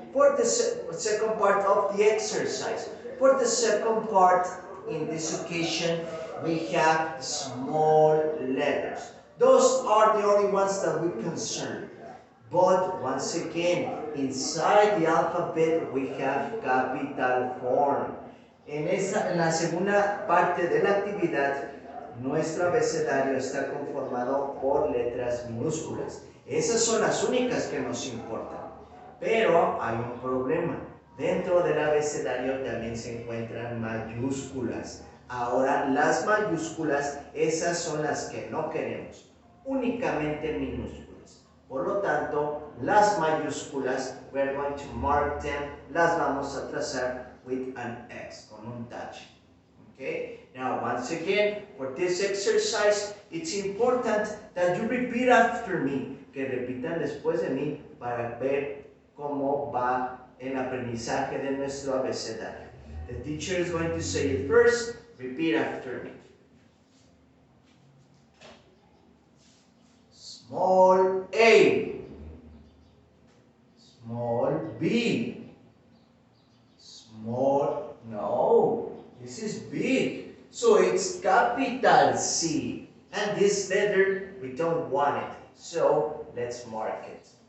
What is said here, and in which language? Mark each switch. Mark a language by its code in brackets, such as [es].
[en] For the second part of the exercise. For the second part, in this occasion, we have small letters. Those are the only ones that we concern. But once again, inside the alphabet, we have capital form. [es] En la segunda parte de la actividad, nuestro abecedario está conformado por letras minúsculas. Esas son las únicas que nos importan. Pero hay un problema. Dentro del abecedario también se encuentran mayúsculas. Ahora, las mayúsculas, esas son las que no queremos. Únicamente minúsculas. Por lo tanto, las mayúsculas, [en] we're going to mark them, [es] las vamos a trazar [en] with an X, [es] con un touch. [en] Okay? Now, once again, for this exercise, it's important that you repeat after me. [es] Que repitan después de mí para ver cómo va el aprendizaje de nuestro abecedario. [en] The teacher is going to say it first. Repeat after me. Small A, small B, small, no, this is big, so it's capital C, and this letter, we don't want it, so let's mark it.